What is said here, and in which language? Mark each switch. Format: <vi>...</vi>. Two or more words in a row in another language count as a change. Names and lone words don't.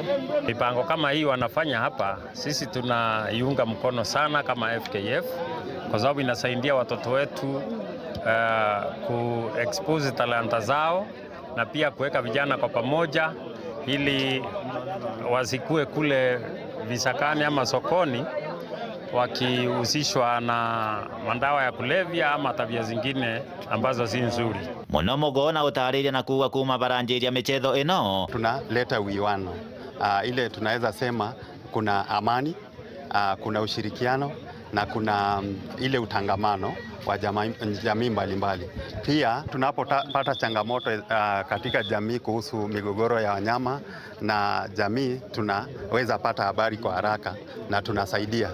<sw>Mipango kama hii wanafanya hapa, sisi tunaiunga mkono sana kama FKF, kwa sababu inasaidia watoto wetu ku-expose talanta zao na pia kuweka vijana kwa pamoja ili wasikue kule visakani ama sokoni wakihusishwa na madawa ya kulevya ama tabia zingine ambazo si nzuri.</sw> <mer>Muno Mugona utariria na kuwa kuma baranjiria michetho ino</mer> <sw>tunaleta uwiano, ile tunaweza sema kuna amani, kuna ushirikiano na kuna ile utangamano wa jamii mbalimbali. Pia tunapopata changamoto katika jamii kuhusu migogoro ya wanyama na jamii, tunaweza pata habari kwa haraka na tunasaidia.</sw>